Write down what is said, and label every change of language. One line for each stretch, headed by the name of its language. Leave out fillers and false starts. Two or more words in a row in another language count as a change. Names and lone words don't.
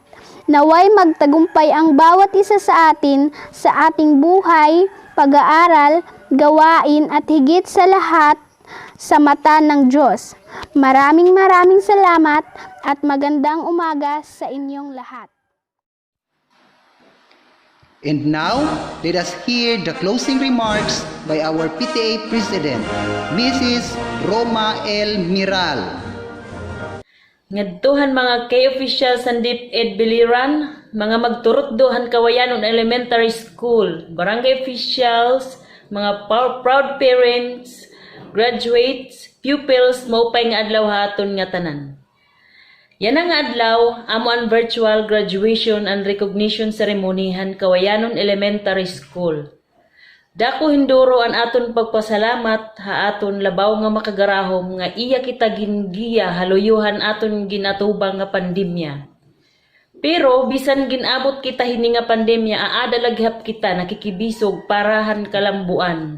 Filipino: Naway magtagumpay ang bawat isa sa atin sa ating buhay, pag-aaral, gawain at higit sa lahat sa mata ng Diyos. Maraming salamat at magandang umaga sa inyong lahat.
English: And now, let us hear the closing remarks by our PTA President, Mrs. Roma L. Miral.
Waray: Ngadtuhan mga
English: K-officials and DepEd Biliran,
Waray: mga magturutduhan Kawayanon Elementary School, barangay officials, mga
English: proud parents, graduates, pupils,
Waray: maupay nga adlaw haton nga tanan. Yan ang adlaw, amo ang
English: virtual graduation and recognition ceremony
Waray: han Kawayanon Elementary School. Dako hinduro an aton pagpasalamat ha aton labaw nga makagarahom nga iya kita gingiya haluyuhan aton ginatubang nga pandemya. Pero bisan ginabot kita hini nga pandemya aada laghap kita nakikibisog parahan kalambuan.